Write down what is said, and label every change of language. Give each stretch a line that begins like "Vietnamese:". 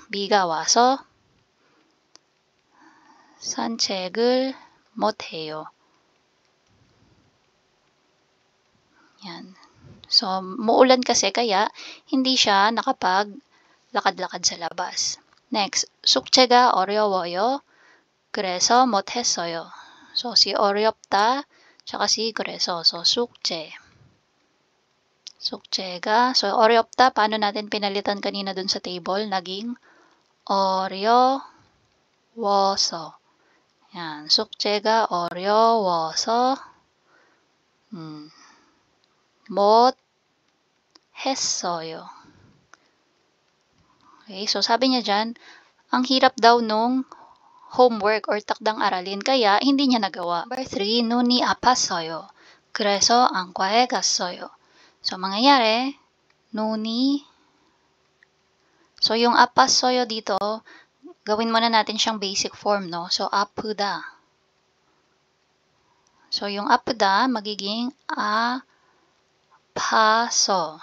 Korean: 비가 와서 산책을 못 해요.
Filipino: Yan. So, muulan kasi kaya hindi siya nakapag-lakad-lakad sa labas.
Korean: Next, 숙제가 어려워요. 그래서 못했어요.
Filipino: So, si 어렵다, tsaka si 그래서. So, 숙제. 숙제가, so 어렵다, paano natin pinalitan kanina dun sa table? Naging 어려워서.
Korean: Yan, 숙제가 어려워서 못 했어요.
Filipino: Okay, so sabi niya dyan, ang hirap daw nung homework or takdang aralin kaya hindi niya nagawa.
Korean: Number 3, 눈이 아팠어요. 그래서 안과에 갔어요.
Filipino: So mangyayari, 눈이, so yung 아팠어요 dito, gawin muna natin siyang basic form, no?
Korean: So 아프다.
Filipino: So yung 아프다 magiging 아파서.